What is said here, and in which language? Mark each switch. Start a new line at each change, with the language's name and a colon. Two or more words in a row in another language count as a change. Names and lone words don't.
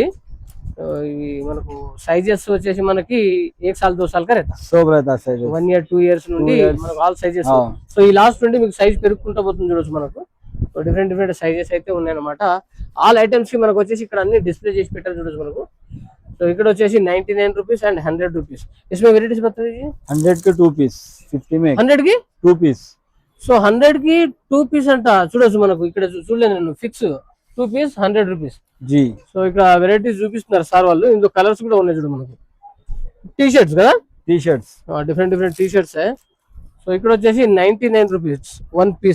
Telugu: ఇవి మనకు సైజెస్ వచ్చేసి మనకి
Hindi: 1 साल 2 साल का रहता,
English: 1 year 2 years
Telugu: నుండి మనకు
English: all sizes.
Telugu: సో ఈ లాస్ట్ నుండి మీకు సైజ్ పెరుగుకుంటూ పోతుంది చూడొచ్చు మనకు.
English: so different sizes
Telugu: అయితే ఉన్నాయి అనమాట.
English: all items
Telugu: కి మనకు వచ్చేసి ఇక్కడ అన్ని డిస్ప్లే చేసి పెట్టారు చూడొచ్చు మనకు.
English: तो ఇక్కడ వచ్చేసి 99 rupees and 100 rupees.
Hindi: इसमें वेराइटीज बता दीजिए. 100 के 2 पीस, 50 में 100 की 2 पीस.
Telugu: సో 100 కి 2 పీస్ అంట చూడొచ్చు మనకు. ఇక్కడ చూడలేదు నేను,
English: fix 2 piece 100 rupees
Hindi: जी.
Telugu: సో ఇక్కడ వెరైటీస్ చూపిస్తున్నారు సార్ వాళ్ళు. ఇందులో కలర్స్ కూడా ఉన్నాయి చూడు మనకు.
English: T shirts
Telugu: కదా,
English: different T shirts.
Telugu: సో ఇక్కడ వచ్చేసి
English: 99 rupees 1 piece.